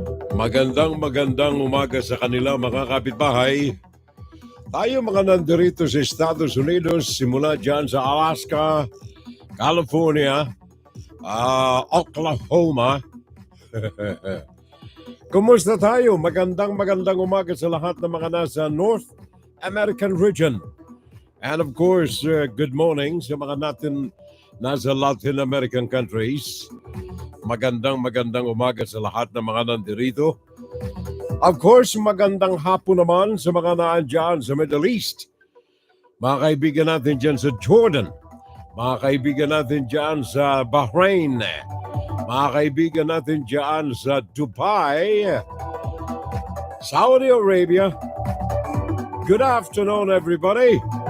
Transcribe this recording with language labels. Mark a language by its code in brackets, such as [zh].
[tl] Magandang umaga sa kanila mga kapitbahay. Tayo mga nandirito sa Estados Unidos, simula dyan sa Alaska, California, Oklahoma. Kumusta tayo? Magandang umaga sa lahat ng mga nasa North American region. [en] And of course, good morning [tl] sa mga natin nasa [en] Latin American countries. [tl] Magandang umaga sa lahat ng mga nandirito. Of course, magandang hapon naman sa mga naandyan sa Middle East. Mga kaibigan natin dyan sa Jordan. Mga kaibigan natin dyan sa Bahrain. Mga kaibigan natin dyan sa Dubai. Saudi Arabia. [en] Good afternoon, everybody.